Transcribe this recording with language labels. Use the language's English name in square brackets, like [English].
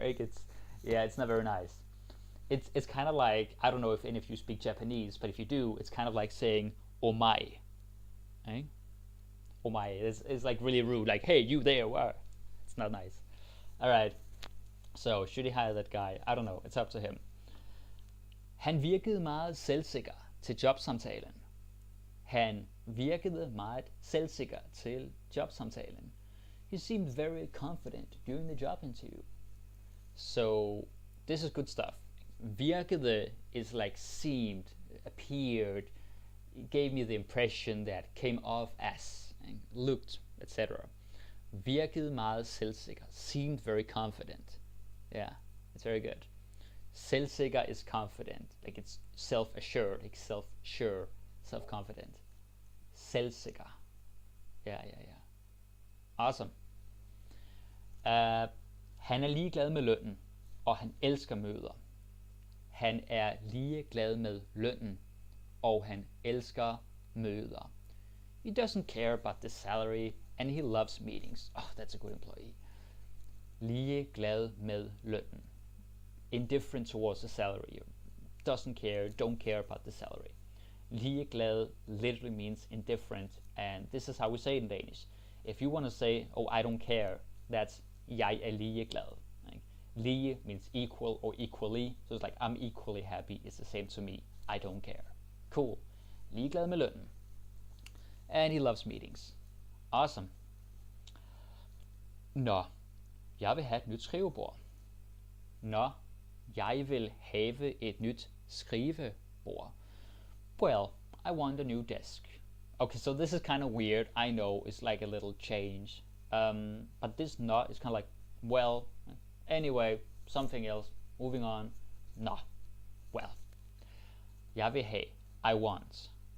[English] Like it's not very nice. It's kind of like, I don't know if any of you speak Japanese, but if you do, it's kind of like saying omae. Eh? Omae. It's like really rude, like, hey, you there. Wow. It's not nice. All right. So should he hire that guy? I don't know. It's up to him. [Danish] Han virkede meget selvsikker til jobsamtalen. Han virkede meget selvsikker til jobsamtalen. [English] He seemed very confident during the job interview. So this is good stuff. Virkede is like seemed, appeared, gave me the impression that, came off as, looked, etc. [Danish] Virkede meget selvsikker. [English] Seemed very confident. Yeah, it's very good. Selvsikker is confident, like it's self-assured, like self-sure, self-confident. Selvsikker. Yeah. Awesome. [Danish] Han er ligeglad med lønnen, og han elsker møder. Han er ligeglad med lønnen, og han elsker møder. [English] He doesn't care about the salary, and he loves meetings. Oh, that's a good employee. [Danish] Ligeglad med lønnen. [English] Indifferent towards the salary. Doesn't care, don't care about the salary. Ligeglad literally means indifferent, and this is how we say it in Danish. If you want to say, oh, I don't care, that's [Danish] jeg er ligeglad. [English] Like, lige means equal or equally, so it's like I'm equally happy, it's the same to me, I don't care. Cool. [Danish] Ligeglad med lønnen. [English] And he loves meetings. Awesome. [Danish] Nå, jeg vil have et nyt skrivebord. Nå, jeg vil have et nyt skrivebord. [English] Well, I want a new desk. Okay, so this is kind of weird. I know it's like a little change. But this not is kind of like, well, anyway, something else. Moving on. Nå, well. [Danish] Jeg vil have. [English] I want.